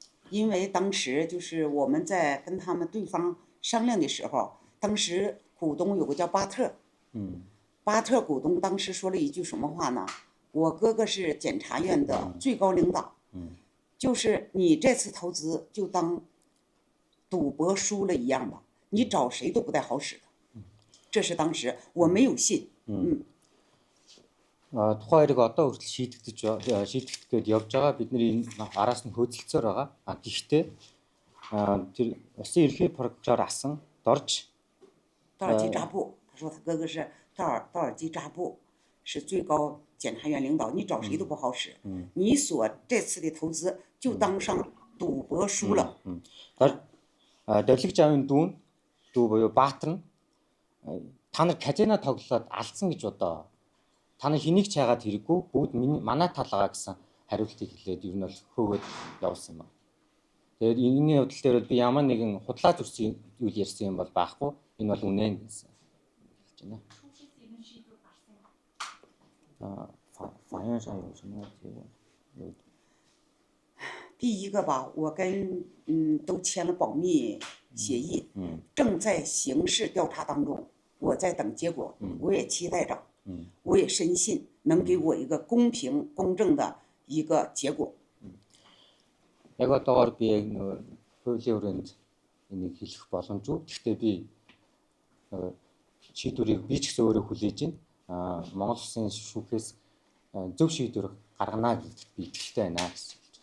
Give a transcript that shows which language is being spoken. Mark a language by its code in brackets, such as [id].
[zh] 因为当时就是我们在跟他们对方商量的时候，当时股东有个叫巴特，巴特股东当时说了一句什么话呢？我哥哥是检察院的最高领导，就是你这次投资就当赌博输了一样吧，你找谁都不带好使的。这是当时我没有信。 [mn] тухайн хэрэг одоо хүртэл шийдэгдэж явж байгаа. Бидний араас нь хөөцөлцөөр байгаа. Гэхдээ тэр улсын ерхий прокурор асан дорж [zh] 道尔基扎布，他说他哥哥是道尔基扎布，是最高检察院领导，你找谁都不好使。你所这次的投资就当上赌博输了。 [mn] Долиг жавын дүү буюу Баатар нь та нар казино тоглоод алдсан гэж бодоо. Та нар хэнийг ч яагаад хэрэггүй, бүгд манай тал байгаа гэсэн хариултыг хэлээд ер нь бол хөөгөөд явуулсан юм. Тэгээд энэний хувьд дээр би ямар нэгэн худлаа зүрсэн үйл ярьсан юм бол байхгүй. Энэ бол үнэн гэсэн хэлж байна. [zh] Financial 有什么结果？第一个吧，我跟都签了保密协议，正在刑事调查当中，我在等结果，我也期待着，我也深信能给我一个公平公正的一个结果。 [mn] Яг одоогоор би яг хуулийн хүрээнд энийг хэлэх боломжгүй. Гэхдээ би шийдвэрийг би ч гэсэн өөрөө хүлээж байна. Монгол Улсын шүүхээс зөв шийдвэр гаргана гэдэгт би итгэлтэй байна гэсэн.